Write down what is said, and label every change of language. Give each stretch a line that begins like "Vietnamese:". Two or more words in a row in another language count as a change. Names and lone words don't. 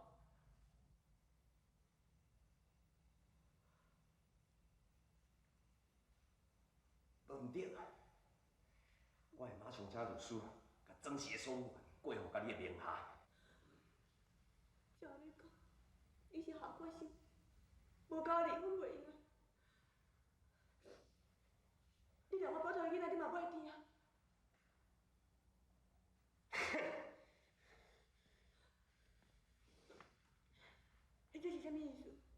Min Nan Chinese: 论顶，我会马上请律师，甲庄氏的所有权过户到你的名下。照你讲，伊是合法性，无甲我离婚袂用啊！你让我保护囡仔，你嘛袂听啊！你这是啥物意思？